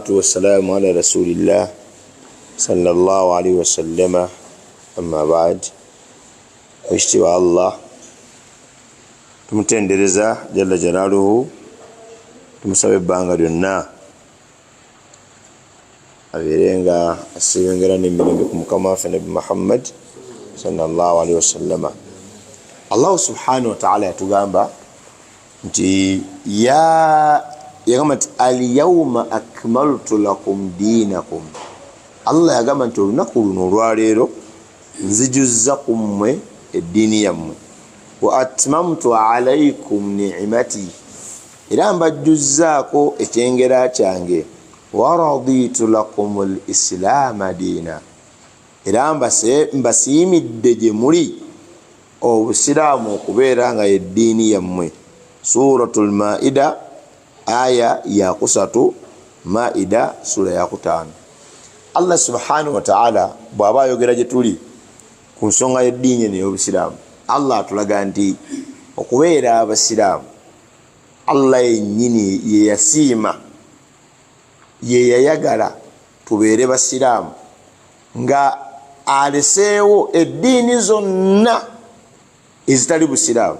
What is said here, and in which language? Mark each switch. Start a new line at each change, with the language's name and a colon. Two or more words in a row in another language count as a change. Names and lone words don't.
Arabic: والسلام على رسول الله صلى الله عليه وسلم أما بعد واشتوى الله tumutendereza جل جلاله
Ganda: tumusabe ebbanga lyonna abeerenga asibengera n'emirembe ku mukama waffe nabi Muhammad
Arabic: صلى الله عليه وسلم. الله سبحانه وتعالى
Ganda: yatugamba nti yagamba nti
Arabic: اليوم أكملت لكم دينكم.
Ganda: Allah yagamba nti olunaku luno olwaleero nzijuzza ku mmwe eddiini yammwe
Arabic: وأتممت عليكم نعمتي
Ganda: era mbajjuzzaako ekyengera kyange
Arabic: ورضيت لكم الإسلام دينا
Ganda: era mbasiimidde gye muli obusiraamu okubeera nga yeddiini yammwe. Suratul Maida aya ya 3, Maida sura ya 5.
Arabic: الله سبحانه وتعالى
Ganda: bw'aba ayogera gye tuli ku nsonga y'eddiini n'ey'obusiraamu, Allah atulaga nti okubeera abasiraamu Allah yennyini ye yasiima ye yayagala tubeere basiraamu nga aleseewo eddiini zonna ezitali busiraamu.